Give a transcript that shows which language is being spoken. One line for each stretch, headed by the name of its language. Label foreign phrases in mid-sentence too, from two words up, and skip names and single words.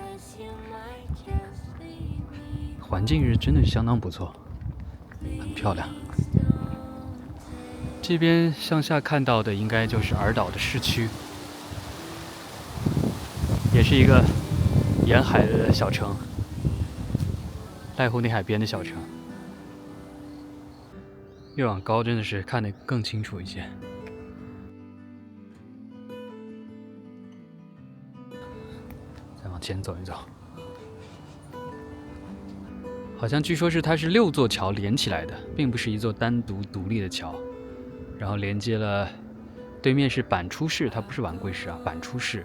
Chinese: 環境是真的是相當不錯，很漂亮。這邊向下看到的應該就是兒島的市區，也是一個沿海的小城。瀨戶內海邊的小城，越往高真的是看得更清楚一些。再往前走一走，好像据说是它是6座橋连起來的，并不是一座单獨獨立的橋，然後連接了對面是板出市，它不是丸貴市啊，板出市。